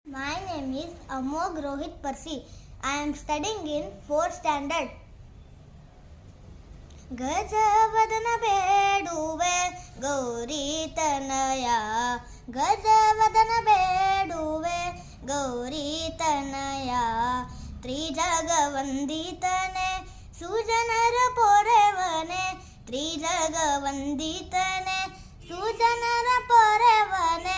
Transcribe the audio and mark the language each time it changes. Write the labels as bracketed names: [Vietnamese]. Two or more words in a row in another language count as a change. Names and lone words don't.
[English] My name is Amog Rohit Parsi. I am studying in 4th standard. [Kannada] ಗಜವದನ ಬೇಡುವೆ ಗೌರಿ ತನಯ, ಗಜವದನ ಬೇಡುವೆ ಗೌರಿ ತನಯ. ತ್ರಿಜಗವಂದಿತನೆ ಸುಜನರ ಪೊರೆವನೆ, ತ್ರಿಜಗವಂದಿತನೆ ಸುಜನರ ಪೊರೆವನೆ.